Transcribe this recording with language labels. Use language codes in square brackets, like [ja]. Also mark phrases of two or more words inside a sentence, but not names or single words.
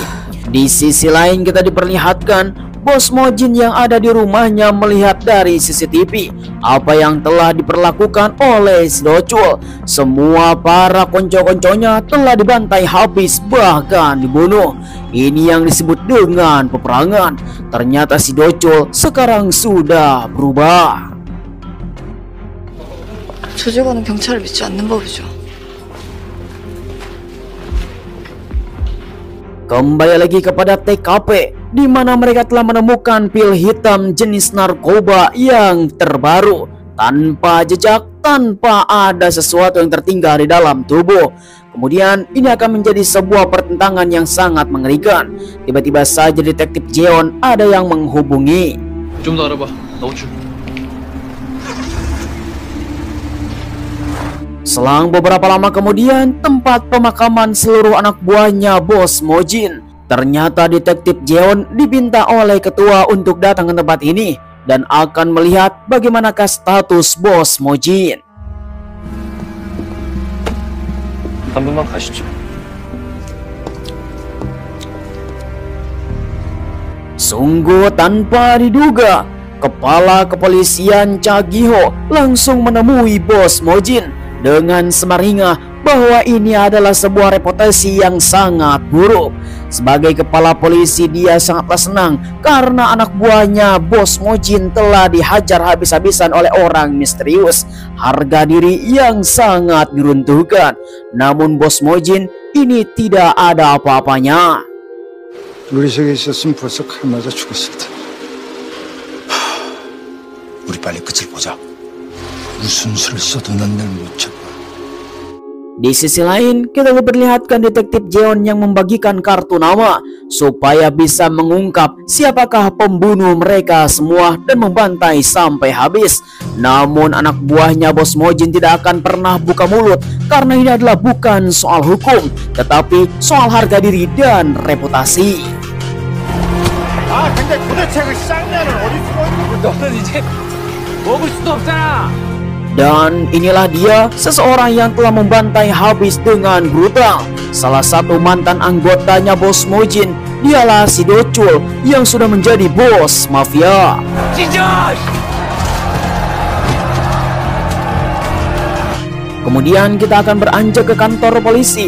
[id] Di sisi lain kita diperlihatkan bos Mo-jin yang ada di rumahnya melihat dari CCTV apa yang telah diperlakukan oleh si Do-chul. Semua para konco-konconya telah dibantai habis bahkan dibunuh. Ini yang disebut dengan peperangan. Ternyata si Do-chul sekarang sudah berubah. [ko] 저 직원은 경찰을 믿지 않는 법이죠. [id] Kembali lagi kepada TKP, di mana mereka telah menemukan pil hitam jenis narkoba yang terbaru, tanpa jejak, tanpa ada sesuatu yang tertinggal di dalam tubuh. Kemudian ini akan menjadi sebuah pertentangan yang sangat mengerikan. Tiba-tiba saja detektif Jeon ada yang menghubungi. [ko] 좀 더 알아봐. 나 호출. [id] Selang beberapa lama kemudian, tempat pemakaman seluruh anak buahnya bos Mo-jin. Ternyata detektif Jeon diminta oleh ketua untuk datang ke tempat ini dan akan melihat bagaimanakah status bos Mo-jin. [ko] 한 분만 가시죠. [id] Sungguh tanpa diduga, kepala kepolisian Cha Gi-ho langsung menemui bos Mo-jin dengan semaringah bahwa ini adalah sebuah reputasi yang sangat buruk. Sebagai kepala polisi, dia sangatlah senang karena anak buahnya bos Mo-jin telah dihajar habis-habisan oleh orang misterius. Harga diri yang sangat diruntuhkan. Namun bos Mo-jin ini tidak ada apa-apanya. [ko] 요리석에 있었으면 벌써 칼 맞아 죽었을 텐데. 우리 빨리 끝을 보자. 무슨 수를 써도 난 날 못 잡아. [id] Di sisi lain, kita diperlihatkan detektif Jeon yang membagikan kartu nama supaya bisa mengungkap siapakah pembunuh mereka semua dan membantai sampai habis. Namun anak buahnya Bos Mojin tidak akan pernah buka mulut karena ini adalah bukan soal hukum, tetapi soal harga diri dan reputasi. [ko] 근데 도대체 그 쌍년은 어디 숨어 있는 건데? 너는 이제 먹을 수도 없잖아. [id] Dan inilah dia, seseorang yang telah membantai habis dengan brutal. Salah satu mantan anggotanya Bos Mojin, dialah si Docul yang sudah menjadi bos mafia. Kemudian kita akan beranjak ke kantor polisi.